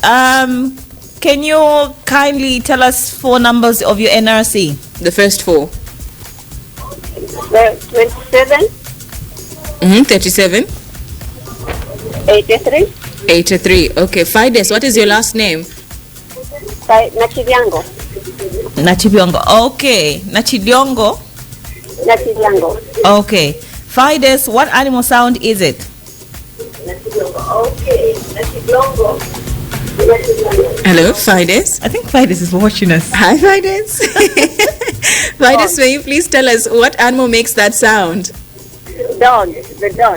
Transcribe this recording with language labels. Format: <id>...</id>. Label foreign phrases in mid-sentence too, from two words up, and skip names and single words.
<en>Can you kindly tell us 4 numbers of your NRC? The first 4. 27. 37. 83. 83. Okay, Fides, what is your last name? Nachidyango. Nachidyango. Okay, Nachidyango. Nachidyango. Okay. Fides, what animal sound is it? Okay, Nachidyango. Hello, Fides. I think Fides is watching us. Hi, Fides. Fides, may you please tell us what animal makes that sound? Dog. The dog.</en>